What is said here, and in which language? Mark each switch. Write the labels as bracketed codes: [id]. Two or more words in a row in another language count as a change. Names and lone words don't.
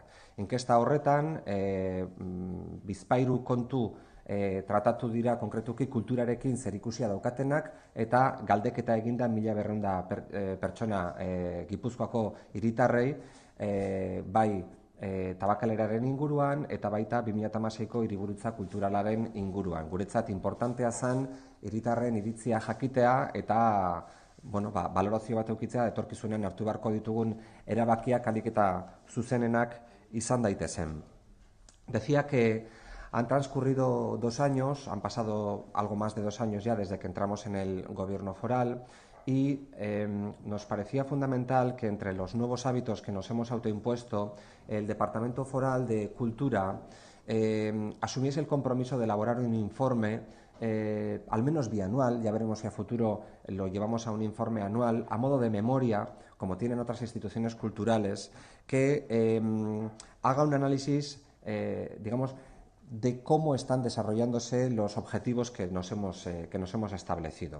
[eu] Inkesta horretan, bizpahiru kontu tratatu dira konkretuki kulturarekin zerikusia daukatenak eta galdeketa eginda 1200 pertsona Gipuzkoako hiritarrei, bai tabakaleraren inguruan eta baita 2016ko hiriburutza kulturalaren inguruan. Guretzat inportantea zen hiritarren iritzia jakitea eta balorazio bat eukitzea etorkizunean hartu beharko ditugun erabakiak ahalik eta zuzenenak izan daitezen. [es] Decía que han transcurrido 2 años, han pasado algo más de 2 años ya desde que entramos en el gobierno foral y nos parecía fundamental que entre los nuevos hábitos que nos hemos autoimpuesto, el Departamento Foral de Cultura asumiese el compromiso de elaborar un informe al menos bianual, ya veremos si a futuro lo llevamos a un informe anual, a modo de memoria, como tienen otras instituciones culturales, que haga un análisis, digamos, de cómo están desarrollándose los objetivos que nos hemos establecido.